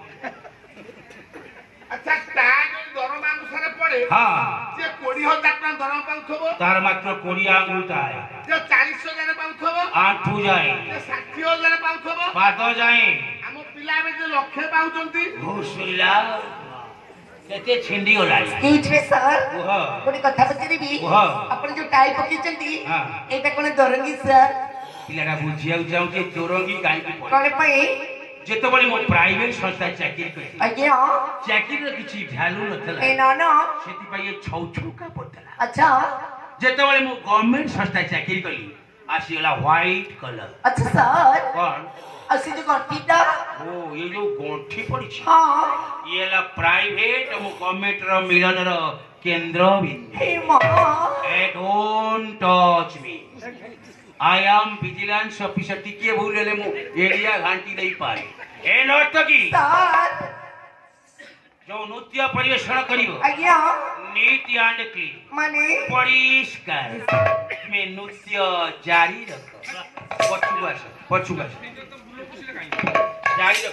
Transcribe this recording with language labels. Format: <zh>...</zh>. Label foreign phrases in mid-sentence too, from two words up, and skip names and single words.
<or>ଆଚ୍ଛା ଟାଇ ଯଦି ଦରମା ଅନୁସାରେ ପଡେ ହଁ ସେ 20,000 ଟଙ୍କା ଦରମା ପାଉଥିବ ତାର ମାତ୍ର 20 ଆଙ୍ଗୁଳି ଟାଏ ଯେ 40,000 ପାଉଥିବ ଆଣ୍ଠୁ ଯାଏ ଯେ 60,000 ପାଉଥିବ ପାଦ ଯାଏ ଆମ ପିଲା ଏବେ ଯେ ଲକ୍ଷେ ପାଉଛନ୍ତି ଘୁଷୁରିଲା କେତେ ଛିଣ୍ଡି ଗଲାଣି।</or> <hi>स्पीच में सर</hi> <or>କୁହ ଗୋଟେ କଥା ପଚାରିବି କୁହ। ଆପଣ ଯୋଉ ଟାଇ ପକେଇଛନ୍ତି ହଁ। ଏଇଟା କଣ ଦରଙ୍ଗୀ ସାର୍ ପିଲାଟା ବୁଝିବାକୁ ଚାହୁଁଛି ଚୋରଙ୍ଗୀ କାହିଁକି ପଡେ। କଣ ପାଇଁ ଯେତେବେଳେ ମୁଁ ପ୍ରାଇଭେଟ ସଂସ୍ଥା ଚାକିରି କଲି ଆଜ୍ଞା ଚାକିରିର କିଛି ଭ୍ୟାଲୁ ନଥିଲା ଏ ନା ସେଥିପାଇଁ ଏ ଛଉ ଛଉକା ପଡିଥିଲା।</or> <hi>अच्छा</hi> <or>ଯେତେବେଳେ ମୁଁ ଗଭର୍ଣ୍ଣମେଣ୍ଟ ସଂସ୍ଥା ଚାକିରି କଲି ଆସିଗଲା</or> <en>white collar.</en> <hi>अच्छा सर</hi> <or>କଣ ଆଉ ସେ ଯୋଉ ଗଣ୍ଠିଟା ଓ ଏ ଯୋଉ ଗଣ୍ଠି ପଡିଛି ହଁ ଇଏ ହେଲା ପ୍ରାଇଭେଟ ଏବଂ ଗଭର୍ଣ୍ଣମେଣ୍ଟର ମିଳନର କେନ୍ଦ୍ର ବିନ୍ଦୁ। ହେ ମା</or> <en>Don't touch me. I am vigilance officer.</en> <or>ଟିକିଏ ଭୁଲ ହେଲେ ମୁଁ ଏରିଆ ଘାଣ୍ଟି ଦେଇପାରେ। ଏ ନର୍ତ୍ତକୀ ସାର୍ ଯୋଉ ନୃତ୍ୟ ପରିବେଷଣ କରିବ ଆଜ୍ଞା</or> <en>neat and clean</en> <or>ମାନେ ପରିଷ୍କାର ତୁମେ ନୃତ୍ୟ ଜାରି ରଖ। ପଛକୁ ଆସ ପଛକୁ ଆସ ଜାରି ରଖ।</or>